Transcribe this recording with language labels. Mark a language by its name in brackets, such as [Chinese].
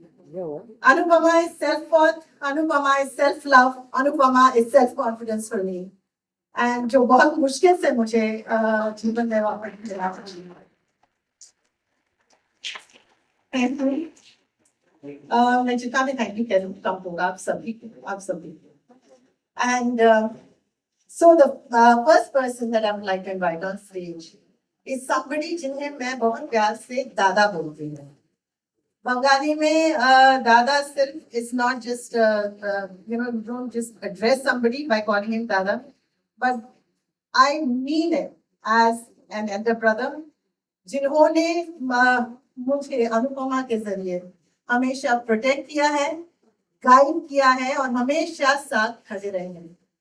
[English] So Anupama is self-worth, Anupama is self-love, Anupama is self-confidence for me. [Hindi] And जो बहुत मुश्किल से मुझे जीवन में वापस मिला. [English] Thank you. [Hindi] मैं जितना भी थैंक यू कम होगा आप सभी. [English] And so the first person that I would like to invite on stage is somebody [Hindi] जिन्हें मैं बहुत प्यार से दादा बोलती हूँ. बंगाली में दादा सिर्फ [English] is not just you don't just address somebody by calling him dada, but I mean it as an elder brother [Hindi] जिन्होंने मुझे अनुपमा के जरिए हमेशा प्रोटेक्ट किया है, गाइड किया है और हमेशा साथ खड़े रहे हैं.